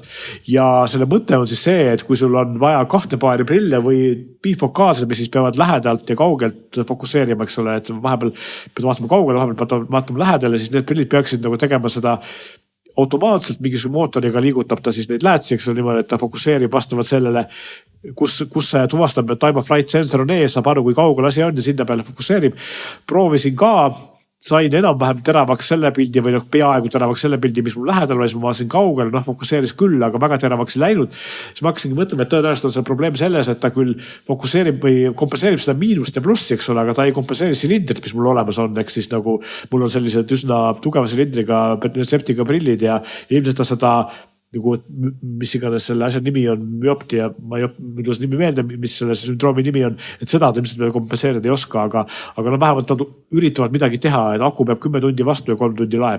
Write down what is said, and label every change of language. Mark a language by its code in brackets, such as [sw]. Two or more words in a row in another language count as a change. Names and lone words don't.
[et] Ja selle mõte on siis see, et kui sul on vaja 2 paari prille või bifokaalsed, mis siis peavad lähedalt ja kaugelt fokusseerima, eks ole, et vahepeal pead vaatama kaugele, vahepeal vaatama lähedale, siis need prillid peaksid nagu tegema seda automaatselt mingisugune mootoriga liigutab ta siis neid läätsi, eks ole niimoodi, et ta fokusseerib vastavalt sellele, kus see tuvastab, et [en] time of flight sensor [et] on ees, saab aru, kui kaugel asi on ja sinna peale fokusseerib. Proovisin ka, sain enam-vähem teravaks selle pildi või peaaegu teravaks selle pildi, mis mul lähedal oli, siis ma vaatasin kaugele, fokusseeris küll, aga väga teravaks ei läinud. Siis ma hakkasingi mõtlema, et tõenäoliselt on see probleem selles, et ta küll fokusseerib või kompenseerib seda miinust ja plussi, eks ole, aga ta ei kompenseeri silindrit, mis mul olemas on, eks siis nagu mul on sellised üsna tugeva silindriga retseptiga prillid ja ilmselt ta seda nagu, mis iganes selle asja nimi on, müoptia, ma ei ole nimi meelde, mis selle sündroomi nimi on, et seda ta ilmselt kompenseerida ei oska, aga vähemalt nad üritavad midagi teha, et aku peab 10 tundi vastu ja 3 tundi laeb.